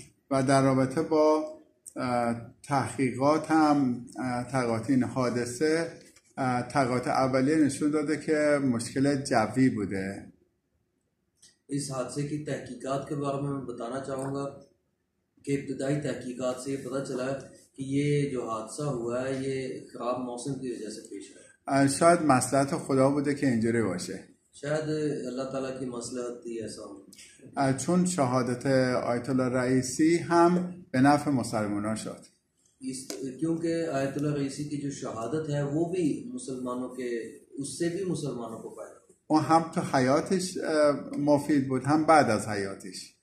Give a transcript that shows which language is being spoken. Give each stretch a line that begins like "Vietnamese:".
Persian: و در رابطه با تحقیقات هم تحقیقات این حادثه، تحقیقات اولیه نشون داده که مشکل جوی بوده.
Hindi: इस हादसे की तहकीकात के बारे में मैं बताना चाहूँगा कि इब्तदाई तहकीकात से ये पता चला कि ये जो हादसा हुआ है ये ख़राब मौसम की वजह से पेश आया.
Persian: شاید مصلحت خدا بوده که اینجوری باشه.
Hindi: शायद अल्लाह ताला की मसलहत थी ऐसा हो.
Persian: چون شهادت آیت الله رئیسی هم به نفع مسلمانان شد.
Hindi: क्योंकि आयतुल्लाह रईसी की जो शहादत है वो भी मुसलमानों के उससे भी मुसलमानों को फायदा.
Persian: اون هم تو حیاتش مفید بود هم بعد از حیاتش.